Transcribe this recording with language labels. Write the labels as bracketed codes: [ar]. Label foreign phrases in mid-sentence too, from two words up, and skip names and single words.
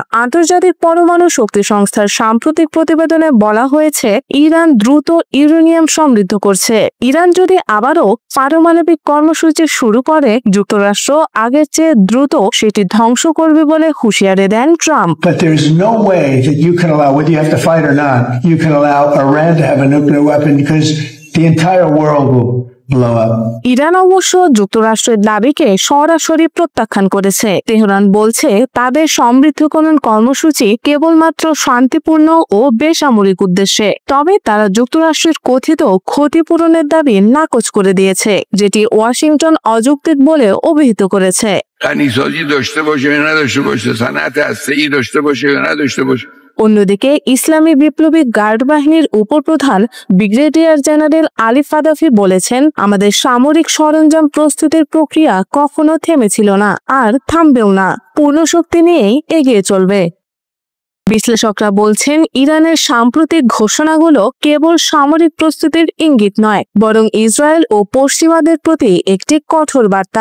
[bn] আন্তর্জাতিক পরমাণু শক্তি সংস্থার সাম্প্রতিক প্রতিবেদনে বলা হয়েছে, ইরান দ্রুত ইউরেনিয়াম সমৃদ্ধ করছে। ইরান যদি আবারও পারমাণবিক কর্মসূচি শুরু করে, যুক্তরাষ্ট্র আগের চেয়ে দ্রুত সেটি ধ্বংস করবে বলে হুঁশিয়ারি দেন ট্রাম্প। [en] But there's no way that you can allow, whether you have to fight or not, you can allow Iran to have a nuclear weapon because the entire world will blow up. [bn] ইরান অবশ্য যুক্তরাষ্ট্রের দাবিকে সরাসরি প্রত্যাখ্যান করেছে। তেহরান বলছে, তাদের সমৃদ্ধকরণ কর্মসূচি কেবলমাত্র শান্তিপূর্ণ ও বেসামরিক উদ্দেশ্যে। তবে তারা যুক্তরাষ্ট্রের কথিত ক্ষতিপূরণের দাবি নাকচ করে দিয়েছে, যেটি ওয়াশিংটন অযৌক্তিক বলে অভিহিত করেছে। [fa] غنی‌سازی داشته باشه یا نداشته باشه، صنعت هسته‌ای داشته باشه یا نداشته باشه। [bn] অন্যদিকে ইসলামী বিপ্লবী গার্ড বাহিনীর উপপ্রধান ব্রিগেডিয়ার জেনারেল আলী ফাদাফি বলেছেন, আমাদের সামরিক সরঞ্জাম প্রস্তুতির প্রক্রিয়া কখনো থেমেছিল না আর থামবেও না, পূর্ণ শক্তি নিয়েই এগিয়ে চলবে। বিশ্লেষকরা বলছেন, ইরানের সাম্প্রতিক ঘোষণাগুলো কেবল সামরিক প্রস্তুতির ইঙ্গিত নয়, বরং ইসরায়েল ও পশ্চিমাদের প্রতি একটি কঠোর বার্তা।